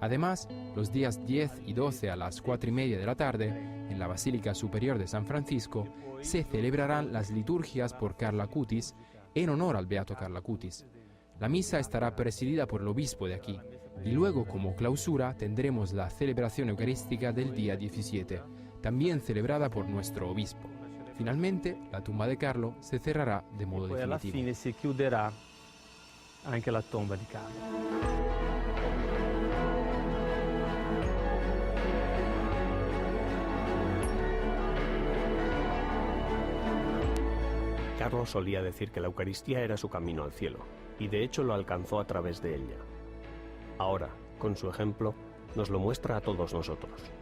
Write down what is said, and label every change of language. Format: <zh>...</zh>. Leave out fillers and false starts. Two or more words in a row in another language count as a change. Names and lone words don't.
<es>Además, los días 10 y 12 a las 4:30 de la tarde, en la Basílica Superior de San Francisco, se celebrarán las liturgias por Carlo Acutis en honor al beato Carlo Acutis. La misa estará presidida por el obispo de aquí, y luego como clausura tendremos la celebración eucarística del día 17, también celebrada por nuestro obispo. Finalmente, la tumba de Carlo se cerrará de modo</es> <it>Poi alla</it> <es>definitivo.</es> <it>fine si chiuderà anche la tomba di Carlo.</it> <es>Carlos solía decir que la Eucaristía era su camino al cielo, y de hecho lo alcanzó a través de ella. Ahora, con su ejemplo, nos lo muestra a todos nosotros.</es>